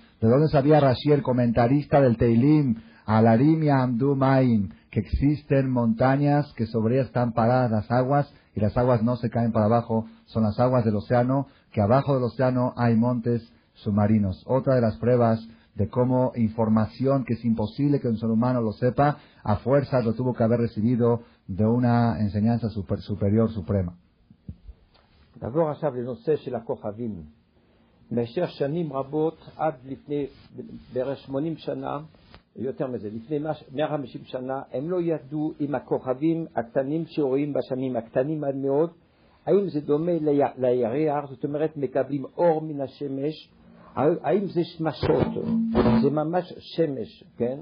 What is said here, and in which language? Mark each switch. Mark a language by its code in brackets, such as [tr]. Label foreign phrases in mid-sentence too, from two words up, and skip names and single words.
[es] ¿De dónde sabía Rashi, el comentarista del Teilim, [he] על הרים יעמדו מים, [es] que existen montañas que sobre ellas están paradas las aguas y las aguas no se caen para abajo, son las aguas del océano, que abajo del océano hay montes submarinos? Otra de las pruebas de cómo información que es imposible que un ser humano lo sepa, a fuerzas lo tuvo que haber recibido de una enseñanza superior, suprema. [he] נעבור עכשיו לנושא של הכוכבים. במשך שנים רבות, עד לפני בערך 80 שנה, יותר מזה, לפני 150 שנה, הם לא ידעו אם הכוכבים הקטנים שרואים בשמים, הקטנים עד מאוד, האם זה דומה לירח, זאת אומרת מקבלים אור מן השמש, האם זה שמשות, זה ממש שמש, כן?